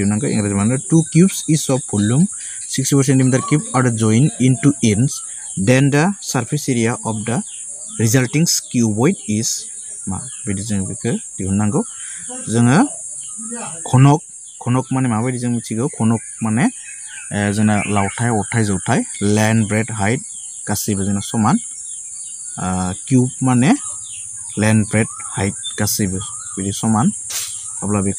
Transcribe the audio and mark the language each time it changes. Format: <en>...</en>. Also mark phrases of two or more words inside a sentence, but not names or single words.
<brx>दिहुननांगौ इंराजि माने</brx> <en>2 cubes each of volume 64 centimeter cube are joined into ends then the surface area of the resulting cuboid is मा</en> <brx>बिदि जों बेखौ दिहुननांगौ जोङो खनक माने माबायदि जों मिथिगौ खनक माने जोंना लावथाय अरथाय जौथाय</brx> <en>length breadth</en> <brx>हाइट गासैबो जोंना समान क्यूब माने</brx> <en>length breadth height</en> <brx>गासैबो बिदि समान अब्ला बेखौ</brx>